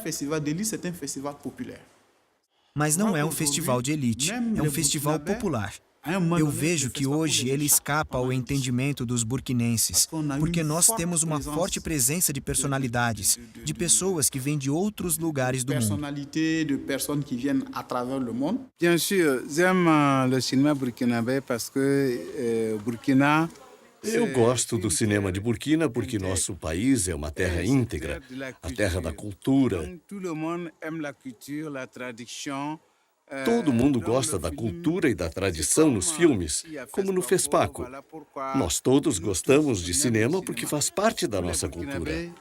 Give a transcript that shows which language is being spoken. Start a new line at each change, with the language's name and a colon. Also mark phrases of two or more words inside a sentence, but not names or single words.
Portuguese: Mas não é um festival de elite, é um festival popular. Eu vejo que hoje ele escapa ao entendimento dos burkinenses, porque nós temos uma forte presença de personalidades, de pessoas que vêm de outros lugares do mundo.
French: Bien sûr, j'aime le cinéma burkinabé parce que Burkina.
Portuguese: Eu gosto do cinema de Burkina porque nosso país é uma terra íntegra, a terra da cultura. Todo mundo gosta da cultura e da tradição nos filmes, como no FESPACO. Nós todos gostamos de cinema porque faz parte da nossa cultura.